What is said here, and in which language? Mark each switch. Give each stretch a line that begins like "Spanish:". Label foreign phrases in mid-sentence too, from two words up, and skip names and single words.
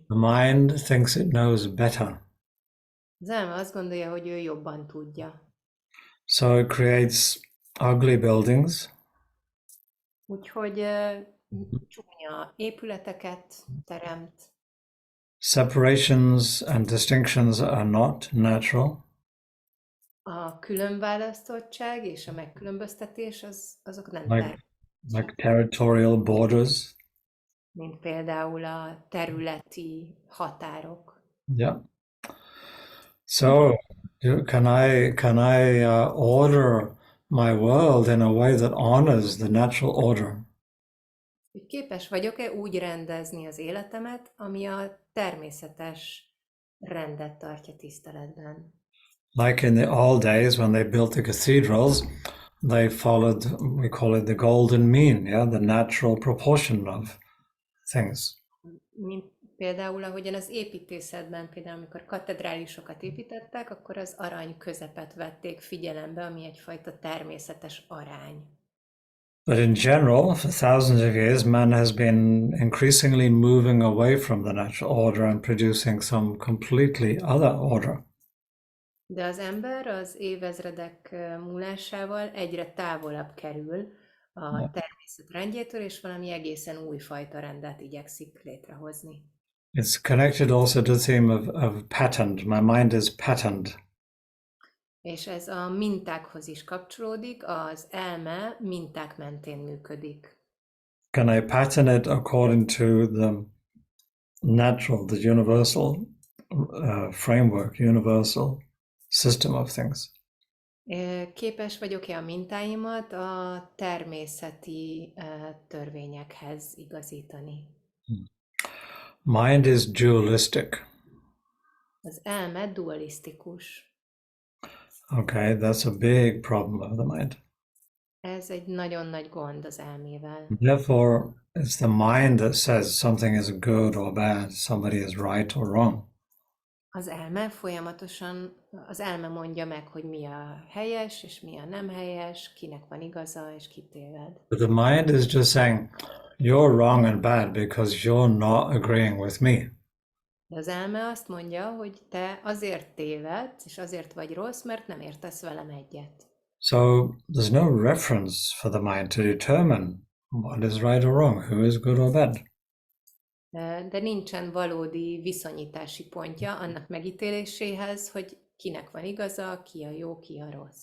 English: The mind thinks it knows better,
Hungarian: Az elme azt gondolja, hogy ő jobban tudja.
English: so it creates ugly buildings,
Hungarian: Úgyhogy csúnya épületeket teremt,
English: separations and distinctions are not natural.
Hungarian: a különválasztottság és a megkülönböztetés azok nem
English: Like territorial borders.
Hungarian: mint például a területi határok.
English: Yeah. So, can I order my world in a way that honors the natural order?
Hungarian: Hogy képes vagyok-e úgy rendezni az életemet, ami a természetes rendet tartja tiszteletben.
English: Like in the old days when they built the cathedrals, they followed, we call it the golden mean, yeah, the natural proportion of things.
Hungarian: Mint például, ahogyan az építészetben, például amikor katedrálisokat építettek, akkor az arany közepet vették figyelembe, ami egyfajta természetes arány.
English: But in general, for thousands of years, man has been increasingly moving away from the natural order and producing some completely other order.
Hungarian: De az ember az évezredek múlásával egyre távolabb kerül a természet rendjétől, és valami egészen újfajta rendet igyekszik létrehozni.
English: It's connected also to the theme of patterned. My mind is patterned.
Hungarian: És ez a mintákhoz is kapcsolódik, az elme minták mentén működik.
English: Can I pattern it according to the natural, the universal framework, universal system of things?
Hungarian: Képes vagyok-e a mintáimat a természeti törvényekhez igazítani?
English: Mind is dualistic.
Hungarian: Az elme dualisztikus.
English: Okay, that's a big problem of the mind.
Hungarian: Ez egy nagyon nagy gond az elmével.
English: Therefore, it's the mind that says something is good or bad, somebody is right or wrong.
Hungarian: Az elme folyamatosan, az elme mondja meg, hogy mi a helyes, és mi a nem helyes, kinek van igaza, és ki téved.
English: But the mind is just saying, you're wrong and bad because you're not agreeing with me.
Hungarian: De az elme azt mondja, hogy te azért tévedsz, és azért vagy rossz, mert nem értesz velem egyet.
English: So there's no reference for the mind to determine what is right or wrong, who is good or bad.
Hungarian: De nincsen valódi viszonyítási pontja annak megítéléséhez, hogy kinek van igaza, ki a jó, ki a rossz.